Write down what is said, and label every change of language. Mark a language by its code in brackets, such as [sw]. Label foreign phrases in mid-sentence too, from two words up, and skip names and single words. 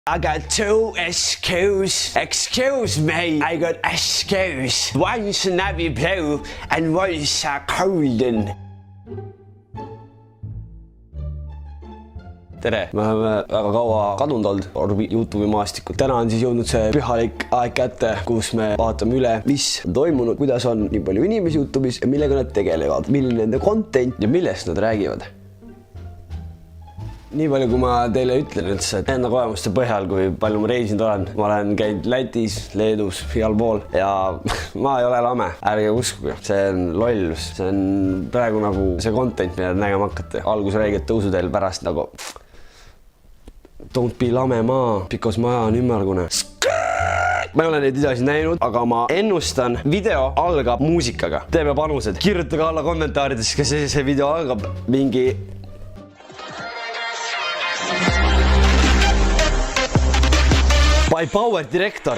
[en] I got 2 SQs. Excuse me, I got SQs. One's navy blue and one's golden. [et] Tere, me oleme väga kaua kadunud olnud YouTube'i maastikul. Täna on siis jõudnud see pühalik aeg kätte, kus me vaatame üle, mis on toimunud, kuidas on nii palju inimesi YouTube'is ja millega nad tegelevad, milline nende content ja millest nad räägivad. Nii palju, kui ma teile ütlen üldse, et enda kogemuste põhjal, kui palju ma reisinud olen. Ma olen käinud Lätis, Leedus, igal pool ja ma ei ole lame. Ärge uskuge, see on lollus. See on praegu nagu see content, mida nägema hakkate. Algus räiged tõusuteel pärast nagu [en] don't be lame [et] maa, because maja on ümmargune. Ma ei ole neid videosid näinud, aga ma ennustan, video algab muusikaga. Teeme panused. Kirjutage alla kommentaarides, kas see video algab mingi by Power Director.